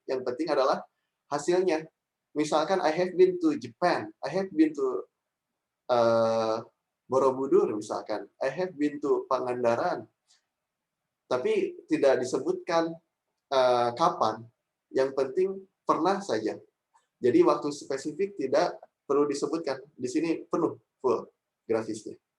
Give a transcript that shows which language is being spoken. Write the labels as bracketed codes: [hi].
[id] Yang penting adalah hasilnya. Misalkan [en] I have been to Japan, I have been to Borobudur misalkan, I have been to Pangandaran. [id] Tapi tidak disebutkan kapan. Yang penting pernah saja. Jadi waktu spesifik tidak perlu disebutkan. Di sini penuh full grafisnya.